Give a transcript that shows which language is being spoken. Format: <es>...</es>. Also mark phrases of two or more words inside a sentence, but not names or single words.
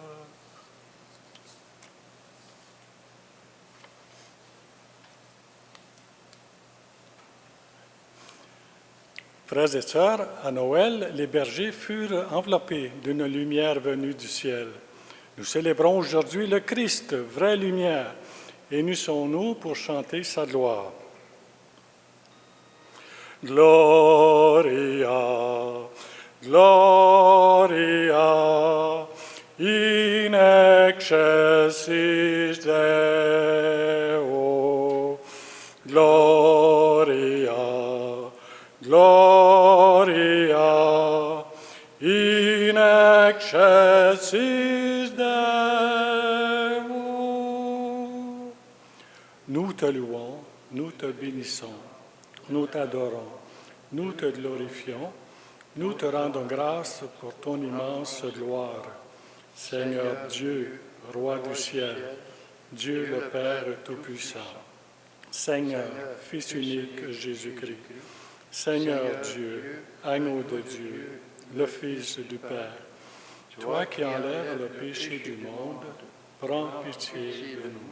<fr>Frères et sœurs, à Noël, les bergers furent enveloppés d'une lumière venue du ciel. Nous célébrons aujourd'hui le Christ, vraie lumière, et nous sommes pour chanter sa gloire.</fr> <la>Gloria, Gloria, in excelsis Deo. Gloria, Gloria, in excelsis Deo.</la> <fr>Nous te louons, nous te bénissons, nous t'adorons, nous te glorifions, nous te rendons grâce pour ton immense gloire. Seigneur Dieu, Roi du ciel, Dieu le Père Tout-Puissant, Seigneur, Fils unique Jésus-Christ, Seigneur Dieu, agneau de Dieu, le Fils du Père, toi qui enlèves le péché du monde, prends pitié de nous.</fr>